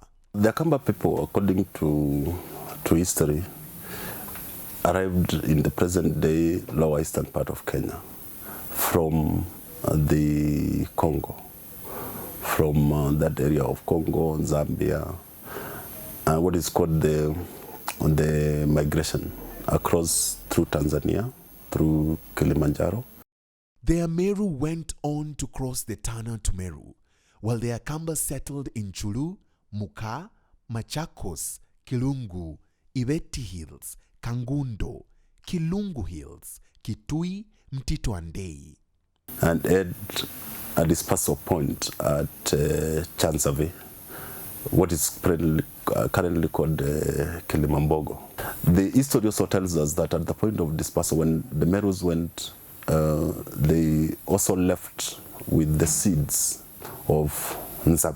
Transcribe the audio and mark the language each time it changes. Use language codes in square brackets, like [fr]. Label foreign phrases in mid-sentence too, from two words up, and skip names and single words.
[en] The Akamba people, according to history, arrived in the present-day lower eastern part of Kenya from the Congo, from that area of Congo, Zambia, what is called the migration across through Tanzania, through Kilimanjaro. The Ameru went on to cross the Tana to Meru, while the Akamba settled in Chulu, Muka, Machakos, Kilungu, Ibeti Hills, Kangundo, Kilungu Hills, Kitui, Mtito Andei. And had a dispersal point at Chansave, what is currently called Kilimambogo. The history also tells us that at the point of dispersal, when the Merus went, they also left with the seeds of Nzabe.